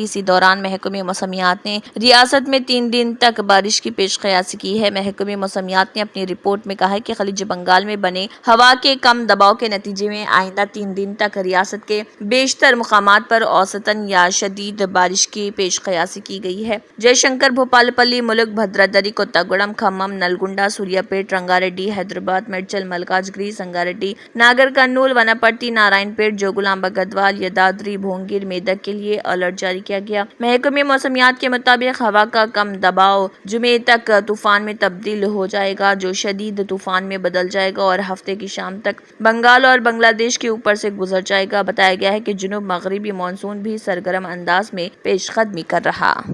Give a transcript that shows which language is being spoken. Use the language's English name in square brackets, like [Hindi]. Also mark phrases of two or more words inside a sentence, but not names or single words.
[Urdu] اسی دوران محکمہ موسمیات نے ریاست میں 3 دن تک بارش کی پیش قیاسی کی ہے۔ محکمہ موسمیات نے اپنی رپورٹ میں کہا ہے کہ خلیج بنگال میں بنے ہوا کے کم دباؤ کے نتیجے میں آئندہ 3 دن تک ریاست کے بیشتر مقامات پر اوسطاً یا شدید بارش کی پیش قیاسی کی گئی ہے۔ جے شنکر، بھوپال پلی، ملک، بھدرادری، کوتاگوڑم، کھمم، نلگنڈا، سوریا پیٹ، رنگاریڈی، حیدرآباد، میڈچل، ملکاجگری، سنگاریڈی، ناگر کرنول، وناپٹی، نارائن پیٹ، جوگلامبا گدوال، یدادری، بھونگیر، میدک کے لیے الرٹ جاری کیا گیا۔ محکمہ موسمیات کے مطابق ہوا کا کم دباؤ جمعے تک طوفان میں تبدیل ہو جائے گا، جو شدید طوفان میں بدل جائے گا اور ہفتے کی شام تک بنگال اور بنگلہ دیش کے اوپر سے گزر جائے گا۔ بتایا گیا ہے کہ جنوب مغربی مانسون بھی سرگرم انداز میں پیش قدمی کر رہا۔